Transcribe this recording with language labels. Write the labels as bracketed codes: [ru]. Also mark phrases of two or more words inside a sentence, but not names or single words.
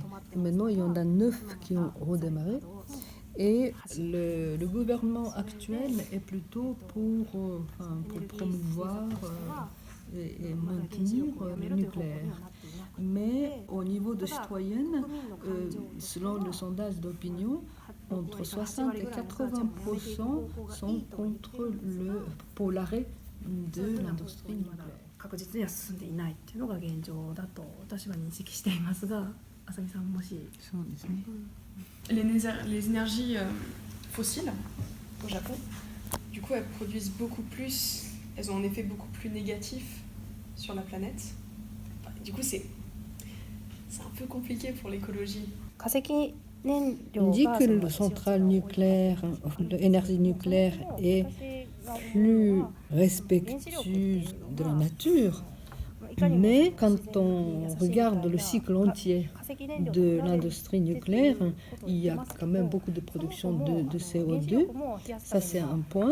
[fr] Et maintenant, il y en a 9 qui ont redémarré. Et le gouvernement actuel est plutôt pour promouvoir et maintenir le nucléaire. Mais au niveau des citoyennes, selon le sondage d'opinion, entre 60 et 80% sont pour l'arrêt de l'industrie nucléaire. [ja] 確実には進んでいないっていうのが現状だと私は認識していますが、あさみさんもし。そうですね。 [fr] Les énergies fossiles au Japon, du coup, elles produisent beaucoup plus, elles ont un effet beaucoup plus négatif sur la planète. Enfin, du coup, c'est un peu compliqué pour l'écologie. On dit que la centrale nucléaire, l'énergie nucléaire est plus respectueuse de la nature, mais quand on regarde le cycle entier de l'industrie nucléaire, il y a quand même beaucoup de production de CO2, ça c'est un point.